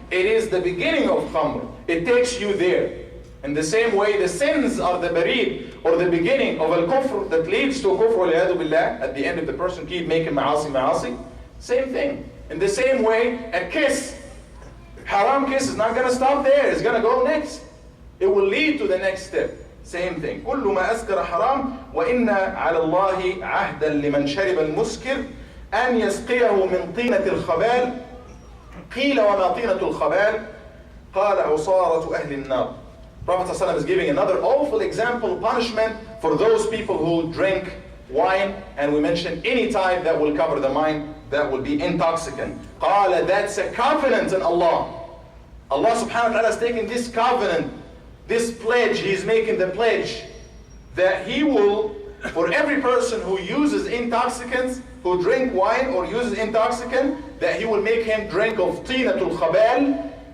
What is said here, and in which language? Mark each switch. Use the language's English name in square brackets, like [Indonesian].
[English] It is the beginning of khamr. It takes you there. In the same way, the sins are the barid, or the beginning of al-kufr that leads to kufr wal-iyadu billah. At the end, if the person keep making ma'asi, same thing. In the same way, a kiss, haram kiss, is not going to stop there. It's going to go next. It will lead to the next step. Same thing. [Arabic] كل ما أسكر حرام وإن على الله عهدا لمن شرب المسكر أن يسقيه من طينة الخبال قيل وما طينة الخبال قال عصارة أهل النار. [English] Prophet ﷺ is giving another awful example, punishment for those people who drink wine, and we mentioned any type that will cover the mind, that will be intoxicant. قال, that's a covenant in Allah. Allah subhanahu wa ta'ala is taking this covenant, this pledge, He's making the pledge that He will, for every person who uses intoxicants, who drink wine or uses intoxicant, that He will make him drink of tinatul khabal.